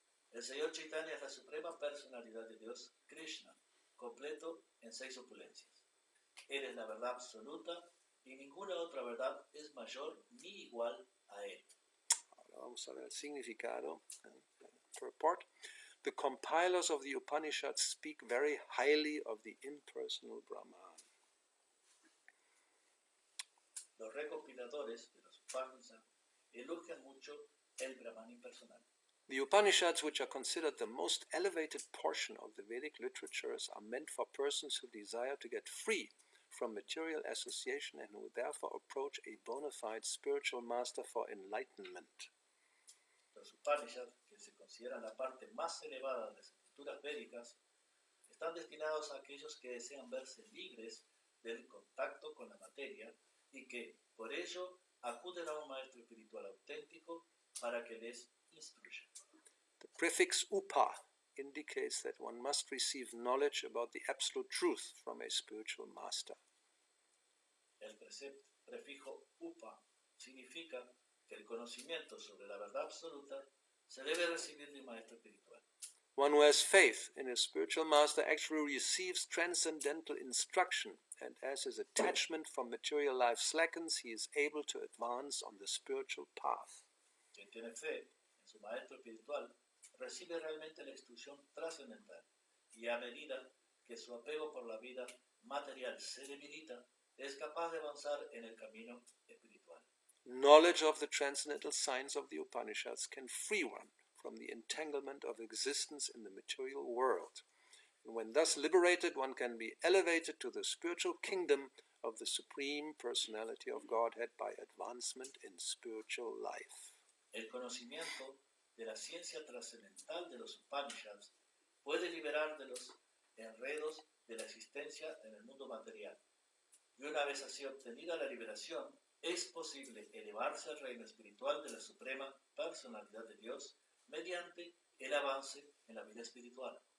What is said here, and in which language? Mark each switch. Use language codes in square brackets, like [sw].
[es] El Señor Chaitanya es la suprema personalidad de Dios, Krishna, completo en 6 opulencias. Él es la verdad absoluta y ninguna otra verdad es mayor ni igual a Él. Ahora vamos a ver el significado. [en] Purport. The compilers of the Upanishads speak very highly of the impersonal Brahman. [es] Los recopiladores de los Upanishads elogian mucho el Brahman impersonal. [en] The Upanishads, which are considered the most elevated portion of the Vedic literatures, are meant for persons who desire to get free from material association and who therefore approach a bona fide spiritual master for enlightenment. [es] Los Upanishads, que se consideran la parte más elevada de las escrituras védicas, están destinados a aquellos que desean verse libres del contacto con la materia y que, por ello, acuden a un maestro espiritual auténtico para que les instruya. [en] The prefix upa indicates that one must receive knowledge about the absolute truth from a spiritual master. [es] El prefijo upa significa que el conocimiento sobre la verdad absoluta se debe recibir de un maestro espiritual. [en] One who has faith in a spiritual master actually receives transcendental instruction, and as his attachment from material life slackens, he is able to advance on the spiritual path. [es] Quien tiene fe en su maestro espiritual recibe realmente la instrucción trascendental, y a medida que su apego por la vida material se debilita, es capaz de avanzar en el camino espiritual. [en] Knowledge of the transcendental signs of the Upanishads can free one from the entanglement of existence in the material world. And when thus liberated, one can be elevated to the spiritual kingdom of the Supreme Personality of Godhead by advancement in spiritual life. [es] El conocimiento de la ciencia trascendental de los Upanishads puede liberar de los enredos de la existencia en el mundo material. Y una vez así obtenida la liberación, es posible elevarse al reino espiritual de la Suprema Personalidad de Dios mediante el avance en la vida espiritual.